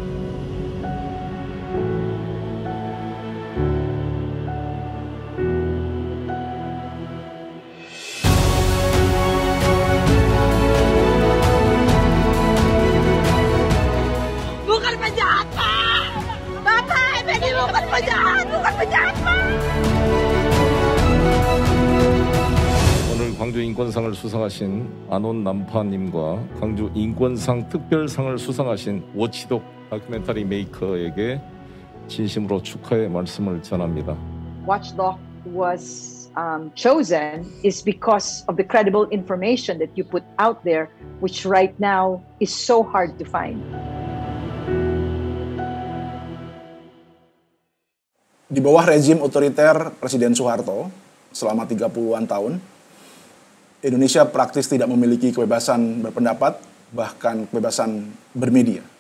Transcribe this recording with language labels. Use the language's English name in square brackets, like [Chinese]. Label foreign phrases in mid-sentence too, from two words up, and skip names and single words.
[Indonesian] Bukan penjahat, Pak! Bapak, ini bukan penjahat, Pak! [Korean] 오늘 광주 인권상을 수상하신 안온 남파님과 광주 인권상 특별상을 수상하신 워치독 다큐멘터리 메이커에게 진심으로 축하의 말씀을 전합니다. [English] Watchdog was chosen is because of the credible information that you put out there, which right now is so hard to find. [Indonesian] Di bawah rezim otoriter Presiden Soeharto selama 30-an tahun, Indonesia praktis tidak memiliki kebebasan berpendapat, bahkan kebebasan bermedia.